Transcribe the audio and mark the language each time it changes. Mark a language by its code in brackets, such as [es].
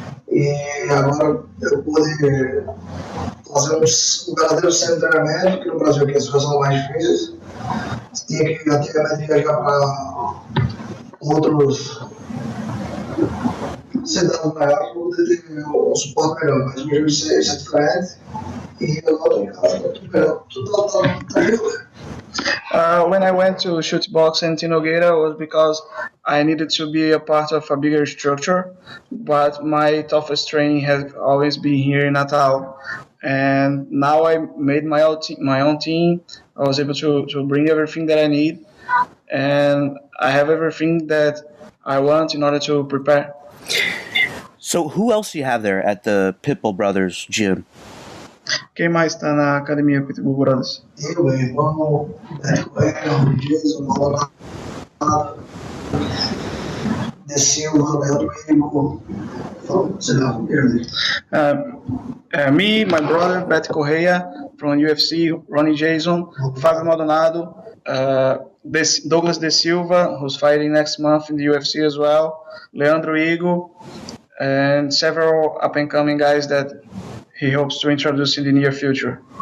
[pt] E agora eu pude fazer um verdadeiro centro de treinamento, que no Brasil aqui as coisas são mais difíceis. Tinha que antigamente viajar para outros cidades maiores para poder ter um suporte melhor, mas mesmo isso é diferente. E agora estou em casa, tudo melhor, tudo está melhor. [en] When I went to Shootbox in Tinogueira was because I needed to be a part of a bigger structure, but my toughest training has always been here in Natal. and now I made my own team. I was able to bring everything that I need, and I have everything that I want in order to prepare. So who else do you have there at the Pitbull Brothers gym? [pt] Quem mais está na academia Pitbull Brothers? Eu, meu irmão, Beto Coelho, Jason, Maldonado, De Silva, Leandro Igor, sei lá, [en] me, my brother, Beto Correia from UFC, Ronnie Jason, Fábio Maldonado, Douglas De Silva, who's fighting next month in the UFC as well, Leandro Igor, and several up-and-coming guys that he hopes to introduce in the near future.